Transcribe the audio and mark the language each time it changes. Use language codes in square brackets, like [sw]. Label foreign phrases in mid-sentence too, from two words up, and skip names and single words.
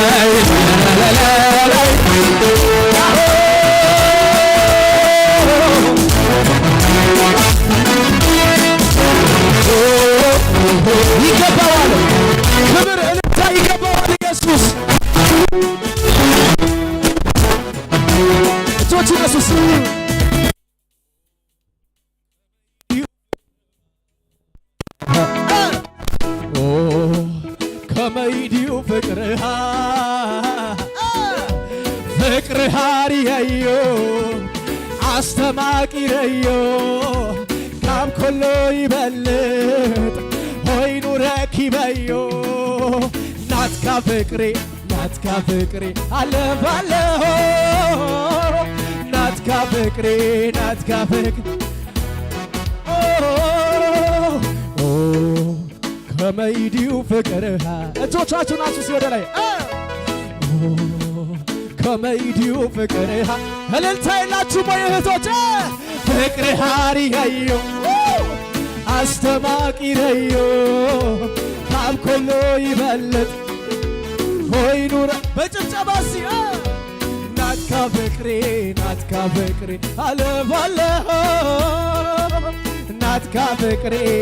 [am] ላይ ይገባዋል ክብር እልልታ ይገባዋል ኢየሱስ እጆች ኢየሱስ [ti] ከመይዲው ፍቅርሃ ሪያዮ አስተማቂረዮ ካብ ኮሎ ይበልጥ ሆይኑ ረኪበዮ ናትካ ፍቅሬ አለባለሆ ናትካ ፍቅሬ ከመይዲው ፍቅርሃ [am] እጆቻችሁን አንሱ ወደ ላይ [ti] ከመይዲው ፍቅርሃ [am] እልልታ የላችሁ ወይ እህቶች [ti] ፍቅርሃ ሪያዮ አስተማቂረዮ ካብ ኮሎ ይበልጥ ሆይኑረ በጭብጨባሲ ናትካ ፍቅሬ አለባለሆ ናትካ ፍቅሬ